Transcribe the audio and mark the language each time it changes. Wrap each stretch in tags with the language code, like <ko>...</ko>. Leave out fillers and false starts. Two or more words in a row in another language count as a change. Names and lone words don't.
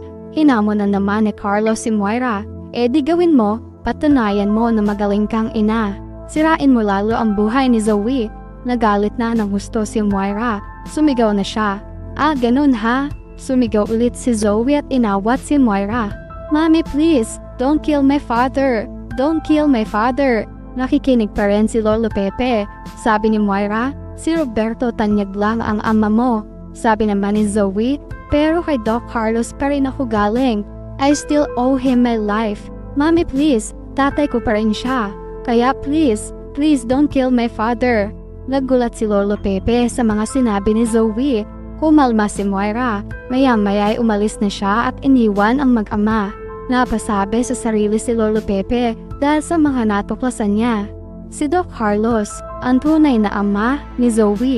<tl>Hinamon na naman ni Carlos si Moira. "Eh di gawin mo, patunayan mo na magaling kang ina. Sirain mo lalo ang buhay ni Zoe." Nagalit na ng gusto si Moira. Sumigaw na siya. "Ah, ganun ha?" Sumigaw ulit si Zoe at inawat si Moira. "Mommy,</tl> <en>please, don't kill my father. Don't kill my father."</en> <tl>Nakikinig pa rin si Lolo Pepe. Sabi ni Moira, "Si Roberto tanyag lang ang ama mo." Sabi naman ni Zoe, "Pero kay Doc Carlos pa rin ako galing.</tl> <en>I still owe him my life. Mommy, please,</en> <tl>tatay ko pa rin siya.</tl> <en>Kaya please don't kill my father."</en> <tl>Nagulat si Lolo Pepe sa mga sinabi ni Zoe. Kumalma si Moira. Maya-maya ay umalis na siya at iniwan ang mag-ama. Napasabi sa sarili si Lolo Pepe dahil sa mga natuklasan niya. Si Doc Carlos, ang tunay na ama ni Zoe.</tl>